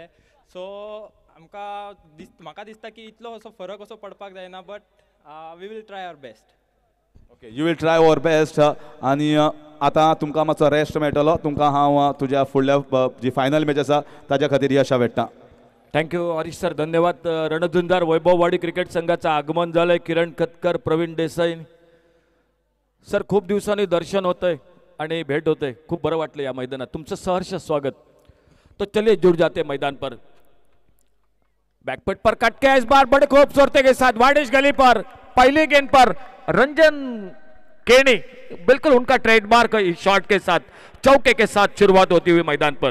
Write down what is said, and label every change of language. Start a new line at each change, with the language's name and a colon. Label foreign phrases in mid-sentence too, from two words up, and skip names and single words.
Konkani: सो म्हाका दिसता की इतलो असो फरक असो पडपाक जायना
English: but we will try our best. OK you will try our best.
Konkani: आनी आतां तुमकां मातसो रेस्ट मेळटलो. तुमकां हांव तुज्या फुडल्या जी फायनल मॅच आसा ताज्या खातीर यशा वेट्टां. थँक्यू हरीश सर, धन्यवाद.
Marathi: रणझुंजार वैभववाडी क्रिकेट संघाचं आगमन झालंय. किरण खतकर, प्रवीण देसाई सर, खूप दिवसांनी दर्शन होतंय आणि भेट होते. खूप बरं वाटलं या मैदानात. तुमचं सहर्ष स्वागत.
Hindi: तो चलिए जुड़ जाते मैदान पर. बैकफुट पर कट के इस बार बड़े खूबसूरती के साथ वाडिश गली पर पहली गेंद पर रंजन केनी, बिल्कुल उनका
English: trademark shot
Hindi: के साथ चौके के साथ शुरुआत होती हुई मैदान पर.